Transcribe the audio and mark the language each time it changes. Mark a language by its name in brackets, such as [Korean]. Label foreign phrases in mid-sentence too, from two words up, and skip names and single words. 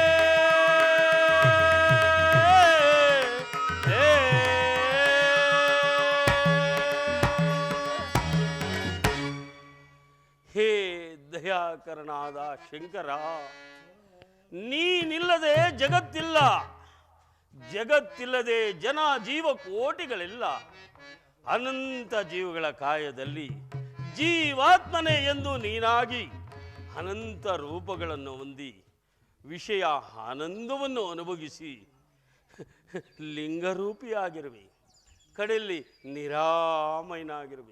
[Kannada] ಹೇ ದಯಾಕರನಾದ ಶಂಕರ, ನೀನಿಲ್ಲದೆ ಜಗತ್ತಿಲ್ಲ, ಜಗತ್ತಿಲ್ಲದೆ ಜನ ಜೀವ ಕೋಟಿಗಳಿಲ್ಲ. ಅನಂತ ಜೀವಗಳ ಕಾಯದಲ್ಲಿ ಜೀವಾತ್ಮನೆ ಎಂದು ನೀನಾಗಿ ಅನಂತ ರೂಪಗಳನ್ನು ಹೊಂದಿ ವಿಷಯ ಆನಂದವನ್ನು ಅನುಭವಿಸಿ ಲಿಂಗರೂಪಿಯಾಗಿರುವೆ, ಕಡೆಯಲ್ಲಿ ನಿರಾಮಯನಾಗಿರುವೆ.